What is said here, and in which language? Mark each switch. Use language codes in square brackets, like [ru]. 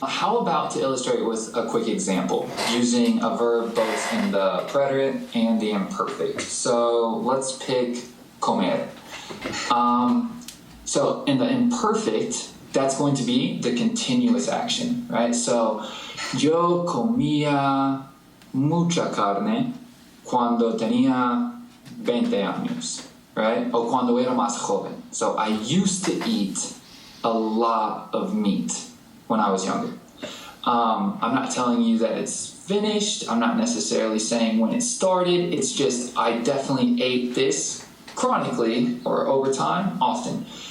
[en] How about to illustrate with a quick example using a verb both in the preterite and the imperfect? So let's pick comer. So in the imperfect, that's going to be the continuous action, right? [es] So yo comía mucha carne cuando tenía 20 años. Right? O cuando era más joven. [en] So I used to eat a lot of meat when I was younger. I'm not telling you that it's finished. I'm not necessarily saying when it started. It's just I definitely ate this chronically or over time often.